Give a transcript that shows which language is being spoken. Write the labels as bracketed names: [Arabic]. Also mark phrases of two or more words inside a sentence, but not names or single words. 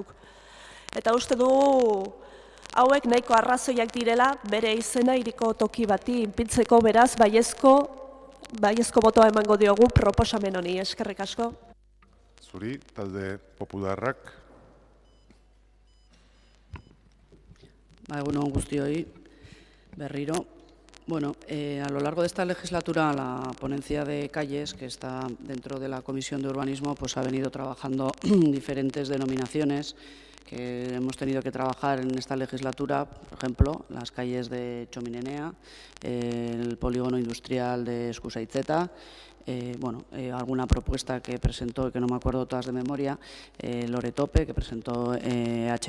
[Basque] Eta uste dugu hauek nahiko arrazoiak direla bere izena hiriko toki bati inpiltzeko, beraz baiezko botoa emango diogu proposamen honi. Eskerrik asko. Zuri, talde popularrak. Egunon guztioi, berriro. [Spanish] Bueno, a lo largo de esta legislatura, la ponencia de calles, que está dentro de la Comisión de Urbanismo, pues ha venido trabajando diferentes denominaciones que hemos tenido que trabajar en esta legislatura, por ejemplo, las calles de Txominenea, el polígono industrial de Eskusaitzeta, alguna propuesta que presentó, que no me acuerdo todas de memoria, Loretope, que presentó H.